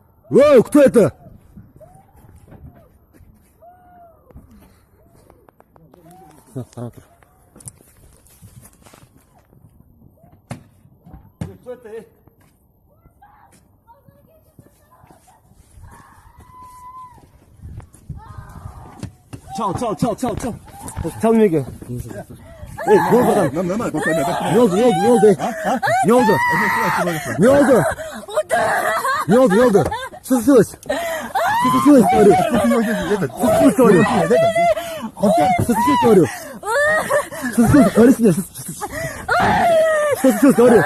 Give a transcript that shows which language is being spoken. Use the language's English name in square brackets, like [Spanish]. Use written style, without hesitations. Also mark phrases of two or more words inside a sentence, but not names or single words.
[Russian] Воу, кто это? Кто это? [Turkish] Çal. Çal Müge. Ne oldu adam? Ne oldu? [Russian] Что случилось? Говорю? Что случилось, говорю? Что случилось, говори мне? Что случилось, говорю?